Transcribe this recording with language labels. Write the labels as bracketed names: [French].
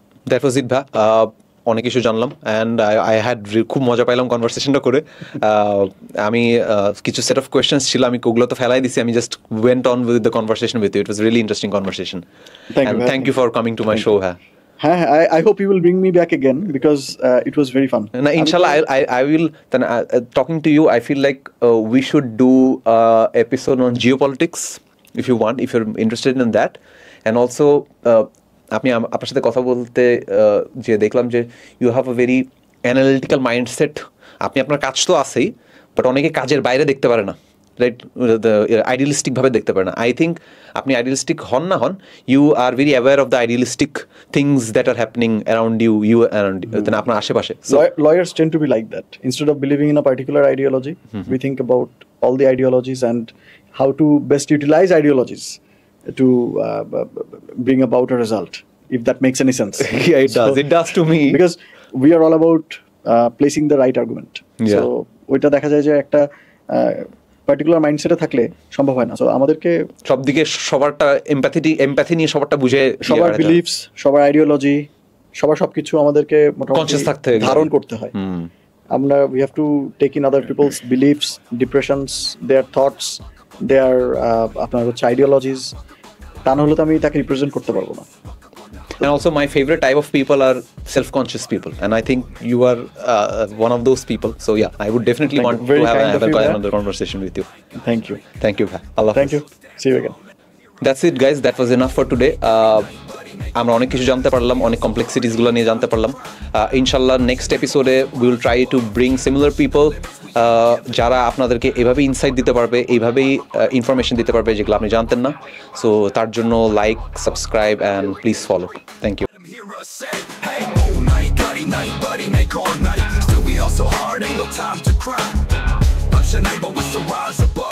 [English] That was it ভা। [Bangla] অনেক কিছু জানলাম [English] and I had [Bangla] খুব মজা পাইলাম কনভারসেশনটা করে। আমি কিছু সেট অফ কোয়েশ্চেন্স ছিল, আমি ওগুলো তো ফেলাই দিছি, [English] আমি just went on with the conversation with you. It was really interesting conversation and thank you for coming to my show. হ্যাঁ, I hope you will bring me back again because it was very fun. No, inshallah, I will. Then talking to you, I feel like we should do episode on geopolitics if you want, if you're interested in that, and also. [Bangla] আপনি আপনার সাথে কথা বলতে যে দেখলাম যে [English] You have a very analytical mindset. [Bangla] আপনি আপনার কাজ তো আছেই, বাট অনেকে কাজের বাইরে দেখতে পারে না, রাইট? আইডিয়ালিস্টিক ভাবে দেখতে পারে না। আই থিঙ্ক আপনি আইডিয়ালিস্টিক হন না হন, [English] you are very aware of the idealistic things that are happening around you around [Bangla] আপনার আশেপাশে। [English] Lawyers tend to be like that. Instead of believing in a particular ideology, we think about all the ideologies and how to best utilize ideologies to bring about a result, if that makes any sense. Yeah, it does to me, because we are all about placing the right argument. Yeah. [Bangla] So ওইটা দেখা যায় যে একটা particular মাইন্ডসেটে থাকলে সম্ভব হয় না। So আমাদেরকে সব দিকে সবারটা এমপ্যাথি নিয়ে সবারটা বুঝে, সবার বিলিফস, সবার আইডিওলজি, সবার সবকিছু আমাদেরকে কনসিয়াস থাকতে হয়, ধারণ করতে হয়। [English] আমরা we have to take in other people's beliefs, depressions, their thoughts, their [Bangla] আপনার হচ্ছে আইডিওলজিস, তা না হলে তো আমি তাকে রিপ্রেজেন্ট করতে পারবো না। [English] And also my favorite type of people are self-conscious people, and I think you are one of those people. So yeah, I would definitely want to have another conversation with you. Thank you. Allah. Thank you. See you again. That's it guys, that was enough for today. [Bangla] আমরা অনেক কিছু জানতে পারলাম, অনেক কমপ্লেক্সিটিসগুলো নিয়ে জানতে পারলাম। ইনশাল্লাহ নেক্সট এপিসোডে [English] we will try to bring similar people [Bangla] যারা আপনাদেরকে এভাবেই ইনসাইট দিতে পারবে, এইভাবেই ইনফরমেশন দিতে পারবে যেগুলো আপনি জানতেন না। [English] so [Bangla] তার জন্য [English] Like, subscribe and please follow. Thank you. Still we hustle hard, ain't no time to cry. Punch your neighbor with the rise of